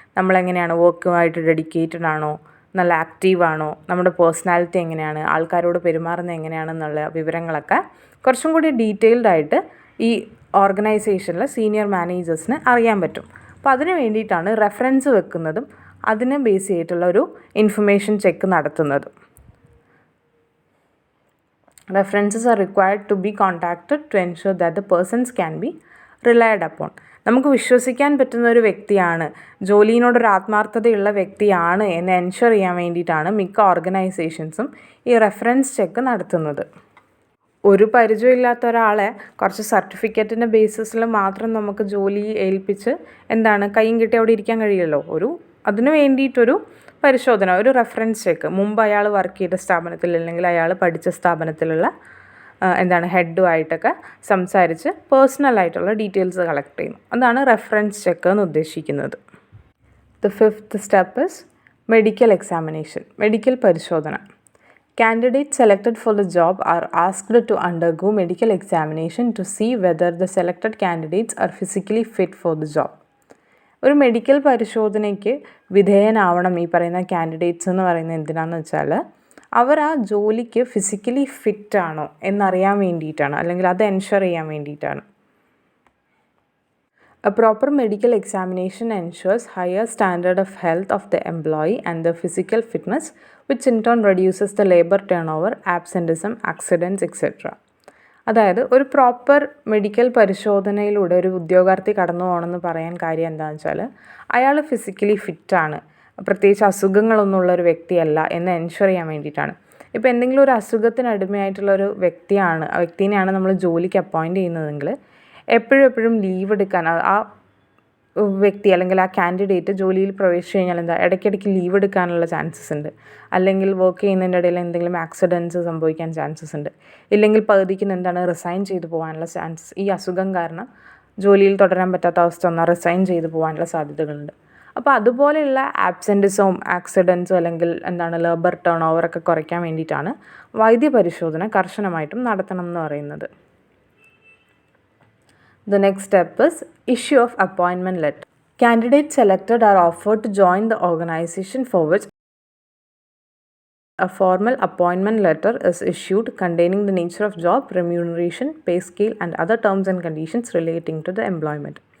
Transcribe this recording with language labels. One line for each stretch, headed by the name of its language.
Malayalam: നമ്മളെങ്ങനെയാണ്, വർക്കുമായിട്ട് dedicated ആണോ, നല്ല ആക്റ്റീവാണോ, നമ്മുടെ പേഴ്സണാലിറ്റി എങ്ങനെയാണ്, ആൾക്കാരോട് പെരുമാറുന്നത് എങ്ങനെയാണെന്നുള്ള വിവരങ്ങളൊക്കെ കുറച്ചും കൂടി ഡീറ്റെയിൽഡ് ആയിട്ട് ഈ ഓർഗനൈസേഷനിലെ സീനിയർ മാനേജേഴ്സിന് അറിയാൻ പറ്റും. അപ്പോൾ അതിന് വേണ്ടിയിട്ടാണ് റെഫറൻസ് വെക്കുന്നതും അതിനെ ബേസ് ചെയ്തിട്ടുള്ള ഒരു ഇൻഫർമേഷൻ ചെക്ക് നടത്തുന്നത്.
English: References are required to be contacted to ensure that the persons can be relied upon.
Malayalam: നമുക്ക് വിശ്വസിക്കാൻ പറ്റുന്ന ഒരു വ്യക്തിയാണ്, ജോലിയിനോടൊരു ആത്മാർത്ഥതയുള്ള വ്യക്തിയാണ് എന്ന് എൻഷുർ ചെയ്യാൻ വേണ്ടിയിട്ടാണ് മിക്ക ഓർഗനൈസേഷൻസും ഈ റെഫറൻസ് ചെക്ക് നടത്തുന്നത്. ഒരു പരിചയമില്ലാത്ത ഒരാളെ കുറച്ച് സർട്ടിഫിക്കറ്റിൻ്റെ ബേസിസിൽ മാത്രം നമുക്ക് ജോലി ഏൽപ്പിച്ച് കയ്യും കെട്ടി അവിടെ ഇരിക്കാൻ കഴിയില്ലല്ലോ. അതിന് വേണ്ടിയിട്ടൊരു പരിശോധന, ഒരു റെഫറൻസ് ചെക്ക്, മുമ്പ് അയാൾ വർക്ക് ചെയ്ത സ്ഥാപനത്തിൽ അല്ലെങ്കിൽ അയാൾ പഠിച്ച സ്ഥാപനത്തിലുള്ള ഹെഡുമായിട്ടൊക്കെ സംസാരിച്ച് പേഴ്സണലായിട്ടുള്ള ഡീറ്റെയിൽസ് കളക്ട് ചെയ്യുന്നു. അതാണ് റെഫറൻസ് ചെക്ക് എന്ന് ഉദ്ദേശിക്കുന്നത്.
English: the fifth step is medical examination,
Malayalam: medical പരിശോധന.
English: Candidates selected for the job are asked to undergo medical examination to see whether the selected candidates are physically fit for the job.
Malayalam: ഒരു medical പരിശോധനയ്ക്ക് വിധേയനാവണം ഈ പറയുന്ന candidates എന്ന് പറയുന്നത് എന്തിനാണെന്ന് വെച്ചാൽ അവർ ആ ജോലിക്ക് ഫിസിക്കലി ഫിറ്റ് ആണോ എന്നറിയാൻ വേണ്ടിയിട്ടാണ്, അല്ലെങ്കിൽ അത് എൻഷുർ ചെയ്യാൻ വേണ്ടിയിട്ടാണ്.
English: A proper medical examination ensures higher standard of health of the employee and the physical fitness, which in turn reduces the labor turnover, absenteeism, accidents, etc.
Malayalam: അതായത് ഒരു പ്രോപ്പർ മെഡിക്കൽ പരിശോധനയിലൂടെ ഒരു ഉദ്യോഗാർത്ഥി കടന്നു പോകണമെന്ന് പറയാൻ കാര്യം എന്താണെന്ന് വെച്ചാൽ അയാൾ ഫിസിക്കലി ഫിറ്റാണ്, പ്രത്യേകിച്ച് അസുഖങ്ങളൊന്നുമുള്ള ഒരു വ്യക്തിയല്ല എന്ന് എൻഷുർ ചെയ്യാൻ വേണ്ടിയിട്ടാണ്. ഇപ്പോൾ എന്തെങ്കിലും ഒരു അസുഖത്തിന് അടിമയായിട്ടുള്ള ഒരു വ്യക്തിനെയാണ് നമ്മൾ ജോലിക്ക് അപ്പോയിൻറ്റ് ചെയ്യുന്നതെങ്കിൽ എപ്പോഴും ലീവ് എടുക്കാൻ ആ വ്യക്തി അല്ലെങ്കിൽ ആ കാൻഡിഡേറ്റ് ജോലിയിൽ പ്രവേശിച്ചു കഴിഞ്ഞാൽ ഇടയ്ക്കിടയ്ക്ക് ലീവ് എടുക്കാനുള്ള ചാൻസസ് ഉണ്ട്, അല്ലെങ്കിൽ വർക്ക് ചെയ്യുന്നതിൻ്റെ ഇടയിൽ എന്തെങ്കിലും ആക്സിഡൻറ്റ്സ് സംഭവിക്കാൻ ചാൻസസ് ഉണ്ട്, ഇല്ലെങ്കിൽ പകുതിക്ക് റിസൈൻ ചെയ്തു പോകാനുള്ള ചാൻസസ്, ഈ അസുഖം കാരണം ജോലിയിൽ തുടരാൻ പറ്റാത്ത അവസ്ഥ വന്നാൽ റിസൈൻ ചെയ്തു പോകാനുള്ള സാധ്യതകളുണ്ട്. അപ്പോൾ അതുപോലെയുള്ള ആബ്സെൻറ്റിസവും ആക്സിഡൻസും അല്ലെങ്കിൽ ലേബർ ടേൺ ഓവറൊക്കെ കുറയ്ക്കാൻ വേണ്ടിയിട്ടാണ് വൈദ്യപരിശോധന കർശനമായിട്ടും നടത്തണം എന്ന് പറയുന്നത്.
English: The next step is issue of appointment letter. Candidates selected are offered to join the organization for which a formal appointment letter is issued containing the nature of job, remuneration, pay scale and other terms and conditions relating to the employment.